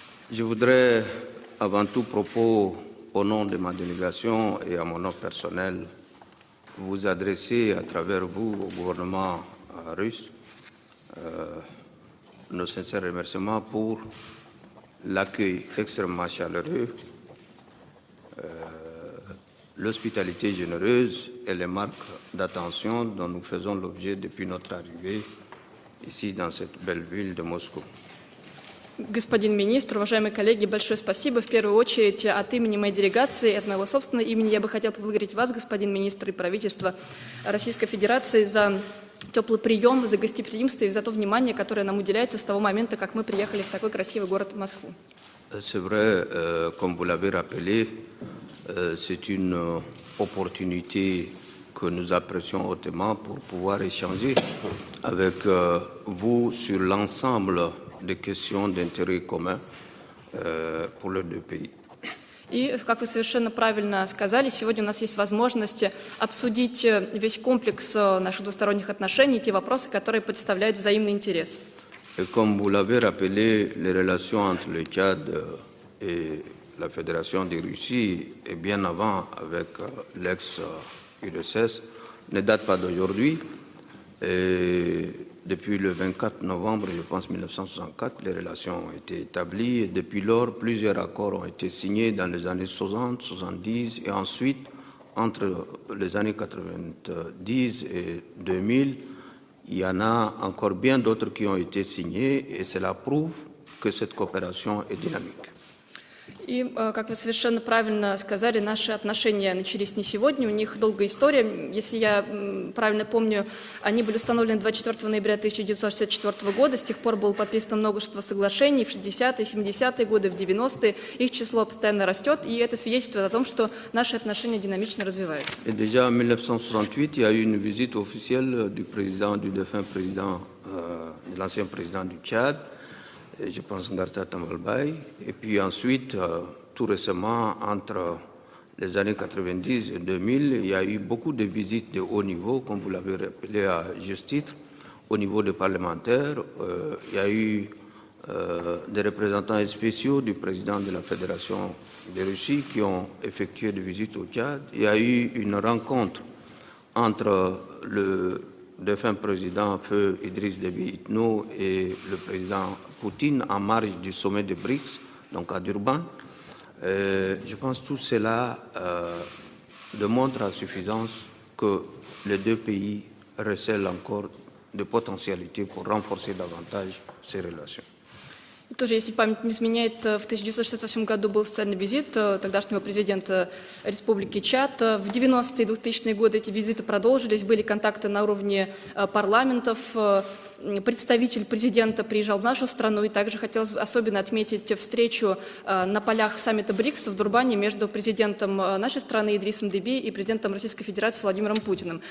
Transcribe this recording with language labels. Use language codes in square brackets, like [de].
[fr] Je voudrais, avant tout propos, au nom de ma délégation et à mon nom personnel, vous adresser à travers vous au gouvernement russe nos sincères remerciements pour l'accueil extrêmement chaleureux, l'hospitalité généreuse et les marques d'attention dont nous faisons l'objet depuis notre arrivée ici dans cette belle ville de Moscou. [ru] Господин министр, уважаемые коллеги, большое спасибо. В первую очередь от имени моей делегации, от моего собственного имени, я бы хотела поблагодарить вас, господин министр, и правительство Российской Федерации за теплый прием, за гостеприимство и за то внимание, которое нам уделяется с того момента, как мы приехали в такой красивый город Москву. [fr] C'est vrai, comme vous l'avez rappelé, c'est une opportunité que nous apprécions hautement pour pouvoir échanger avec vous sur l'ensemble des questions d'intérêt commun pour les deux pays. [ru] И, как вы совершенно правильно сказали, сегодня у нас есть возможность обсудить весь комплекс наших двусторонних отношений, те вопросы, которые представляют взаимный интерес. [fr] Et comme vous l'avez rappelé, les relations entre le Tchad et la Fédération de Russie, et bien avant avec l'ex-URSS, ne datent pas d'aujourd'hui. Depuis le 24 novembre, je pense, 1964, les relations ont été établies. Et depuis lors, plusieurs accords ont été signés dans les années 60, 70 et ensuite, entre les années 90 et 2000, il y en a encore bien d'autres qui ont été signés et cela prouve que cette coopération est dynamique. [ru] И, как вы совершенно правильно сказали, наши отношения начались не сегодня, у них долгая история. Если я правильно помню, они были установлены 24 ноября 1964 года, с тех пор было подписано множество соглашений в 60-е, 70-е годы, в 90-е. Их число постоянно растет, и это свидетельствует о том, что наши отношения динамично развиваются. [fr] Et déjà en 1968, il y a eu une visite officielle du défunt président, de l'ancien président du Tchad, je pense Ngarta Tambalbaye. Et puis ensuite, tout récemment, entre les années 90 et 2000, il y a eu beaucoup de visites de haut niveau, comme vous l'avez rappelé à juste titre, au niveau des parlementaires. Il y a eu des représentants spéciaux du président de la Fédération de Russie qui ont effectué des visites au Tchad. Il y a eu une rencontre entre le défunt président Feu Idriss Déby Itno et le président Poutine en marge du sommet de BRICS, donc à Durban. Je pense que tout cela démontre à suffisance que les deux pays recèlent encore de potentialités pour renforcer davantage ces relations. [ru] Тоже, если память не изменяет, в 1968 году был официальный визит тогдашнего президента Республики Чад. В 90-е и 2000-е годы эти визиты продолжились, были контакты на уровне парламентов. Представитель президента приезжал в нашу страну, и также хотелось особенно отметить встречу на полях саммита БРИКС в Дурбане между президентом нашей страны Идрисом Деби и президентом Российской Федерации Владимиром Путиным.